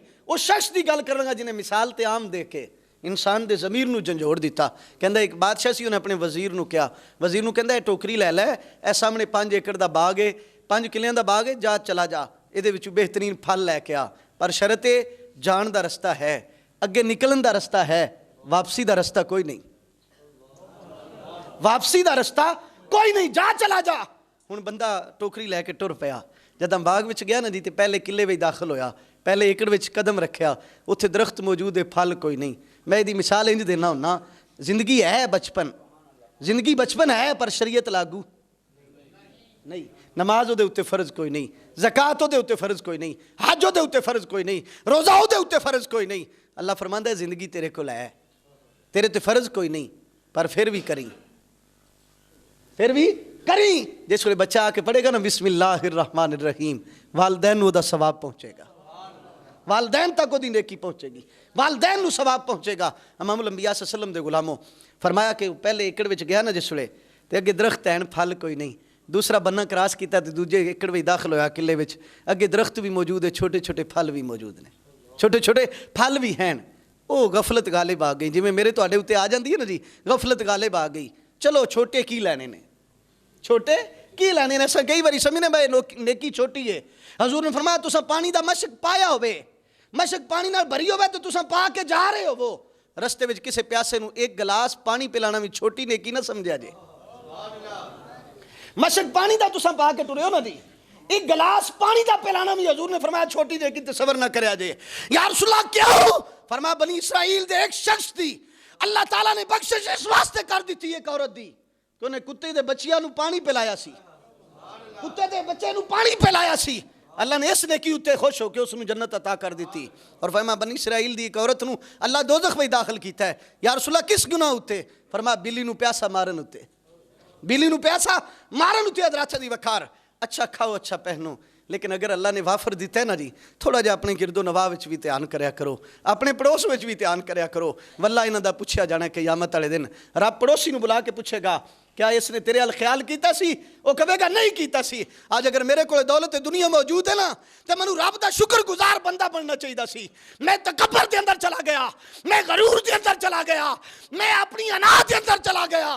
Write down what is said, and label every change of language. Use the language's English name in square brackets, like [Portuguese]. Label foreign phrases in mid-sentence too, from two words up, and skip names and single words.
[Punjabi] اس شخص دی گل کرنا جنہیں مثال تے عام دے کے انسان دے ضمیر نو جھنجھوڑ دیتا۔ کہندا ایک بادشاہ سی، انہیں اپنے وزیر نو کیا، وزیر نو کہندا اے ٹوکری لے لے، اے سامنے 5 ایکڑ دا باغ ہے، 5 کلیاں دا باغ ہے، جا چلا جا، اے دے وچوں بہترین پھل لے کے آ، پر شرط ہے جان دا رستہ ہے، اگے نکلن دا رستہ ہے، واپسی دا رستہ کوئی نہیں، واپسی دا رستہ کوئی نہیں، جا چلا جا۔ ہن بندہ ٹوکری لے کے ٹر پیا، جداں باغ وچ گیا نا جی تے پہلے قلعے وچ داخل ہویا، پہلے ایکڑ وچ قدم رکھیا، اتھے درخت موجود ہے، پھل کوئی نہیں۔ میں دی مثال انج دینا ہونا، ਜ਼ਿੰਦਗੀ ਹੈ ਬਚਪਨ, ਜ਼ਿੰਦਗੀ ਬਚਪਨ ਹੈ, ਪਰ ਸ਼ਰੀਅਤ ਲਾਗੂ ਨਹੀਂ। ਨਮਾਜ਼ ਉਹਦੇ ਉੱਤੇ ਫਰਜ਼ ਕੋਈ ਨਹੀਂ, ਜ਼ਕਾਤ ਉਹਦੇ ਉੱਤੇ ਫਰਜ਼ ਕੋਈ ਨਹੀਂ, ਹਜ ਉਹਦੇ ਉੱਤੇ ਫਰਜ਼ ਕੋਈ ਨਹੀਂ, ਰੋਜ਼ਾ ਉਹਦੇ ਉੱਤੇ ਫਰਜ਼ ਕੋਈ ਨਹੀਂ। ਅੱਲਾ ਫਰਮਾਂਦਾ ਹੈ ਜ਼ਿੰਦਗੀ ਤੇਰੇ ਕੋਲ ਹੈ, ਤੇਰੇ ਤੇ ਫਰਜ਼ ਕੋਈ ਨਹੀਂ, ਪਰ ਫਿਰ ਵੀ ਕਰੀ, ਫਿਰ ਵੀ ਕਰੀ। ਜਿਸ ਵੇਲੇ ਬੱਚਾ ਆ ਕੇ ਪੜ੍ਹੇਗਾ ਨਾ [Arabic] بسم الله الرحمن الرحيم, [Punjabi] ਵਾਲਦੈਨ ਨੂੰ ਉਹਦਾ ਸਵਾਬ ਪਹੁੰਚੇਗਾ, ਵਾਲਦੈਨ ਤੱਕ ਉਹਦੀ ਨੇਕੀ ਪਹੁੰਚੇਗੀ, ਵਾਲਦੈਨ ਨੂੰ ਸਵਾਬ ਪਹੁੰਚੇਗਾ। [Arabic] إمام الأنبياء صلى الله عليه وسلم [Punjabi] ਦੇ ਗੁਲਾਮੋ ਫਰਮਾਇਆ ਕਿ ਪਹਿਲੇ ਏਕੜ ਵਿੱਚ ਗਿਆ ਨਾ ਜਿਸ ਵੇਲੇ, ਤੇ ਅੱਗੇ ਦਰਖਤ ਐਨ ਫਲ ਕੋਈ ਨਹੀਂ, ਦੂਸਰਾ ਬੰਨਾ ਕਰਾਸ ਕੀਤਾ ਤੇ ਦੂਜੇ ਏਕੜ ਵਿੱਚ ਦਾਖਲ ਹੋਇਆ ਕਿਲੇ ਵਿੱਚ, ਅੱਗੇ ਦਰਖਤ ਵੀ ਮੌਜੂਦ ਹੈ, ਛੋਟੇ ਛੋਟੇ ਫਲ ਵੀ ਮੌਜੂਦ ਨੇ, ਛੋਟੇ ਛੋਟੇ ਫਲ ਵੀ ਹਨ। ਉਹ ਗਫਲਤ ਗਾਲਿਬ ਆ ਗਈ, ਜਿਵੇਂ ਮੇਰੇ ਤੁਹਾਡੇ ਉੱਤੇ ਆ ਜਾਂਦੀ ਹੈ ਨਾ ਜੀ, ਗਫਲਤ ਗਾਲਿਬ ਆ ਗਈ। ਚਲੋ ਛੋਟੇ ਕੀ ਲੈਣੇ ਨੇ, ਛੋਟੇ ਕੀ ਲੈਣੇ ਨੇ। ਅਸਾਂ ਕਈ ਵਾਰੀ ਸਮਝਨੇ ਬਈ ਨੇਕੀ ਛੋਟੀ ਹੈ। ਹਜ਼ੂਰ ਨੇ ਫਰਮਾਇਆ ਤੁਸਾਂ ਪਾਣੀ ਦਾ ਮਸ਼ਕ ਪਾਇਆ ਹੋਵੇ, ਮਸ਼ਕ ਪਾਣੀ ਨਾਲ ਭਰੀ ਹੋਵੇ ਤੇ ਤੁਸਾਂ ਪਾ ਕੇ ਜਾ ਰਹੇ ਹੋਵੋ, ਰਸਤੇ ਵਿੱਚ ਕਿਸੇ ਪਿਆਸੇ ਨੂੰ ਇੱਕ ਗਲਾਸ ਪਾਣੀ ਪਿਲਾਣਾ ਵੀ ਛੋਟੀ ਨੇਕੀ ਨਾ ਸਮਝਿਆ ਜੇ। ਮਸ਼ਕ ਪਾਣੀ ਦਾ ਤੁਸਾਂ ਪਾ ਕੇ ਟੁਰੇ ਹੋ ਨਾ ਜੀ, ایک گلاس پانی دا پلانا بھی حضور نے فرمایا چھوٹی دے کی تصور نہ کریا جے۔ [Arabic] یا رسول اللہ [Punjabi] کیا ہو؟ فرمایا بنی اسرائیل دے ایک شخص دی اللہ تعالیٰ نے بخشش اس واسطے کر دی تھی، ایک عورت دی کہ انہیں کتے دے بچیاں نو پانی پلایا سی، کتے دے بچے نو پانی پلایا سی، اللہ نے اس نے کی اتے خوش ہو کہ اس میں جنت عطا کر دیتی۔ اور فرمایا بنی اسرائیل دی ایک عورت نو اللہ دوزخ میں داخل کیتا ہے۔ [Arabic] یا رسول اللہ [Punjabi] کس گناہ ہوتے؟ فرمایا بلی نو پیاسا مارن ہوتے، بلی نو پیاسا مارن ہوتے حضرات دی وکار۔ اچھا کھاؤ اچھا پہنو، لیکن اگر اللہ نے وافر دیتا ہے نا جی، تھوڑا جا اپنے گرد و نواح وچ بھی دھیان کریا کرو، اپنے پڑوس وچ بھی دھیان کریا کرو۔ واللہ انہاں دا پوچھیا جانا ہے قیامت والے دن، رب پڑوسی نو بلا کے پوچھے گا کیا اس نے تیرے ال خیال کیتا سی؟ وہ کہے گا نہیں کیتا سی۔ آج اگر میرے کو دولت دنیا موجود ہے نا تو منو رب دا شکر گزار بندہ بننا چاہیے سی۔ میں تکبر دے اندر چلا گیا، میں غرور دے اندر چلا گیا، میں اپنی انا دے اندر چلا گیا۔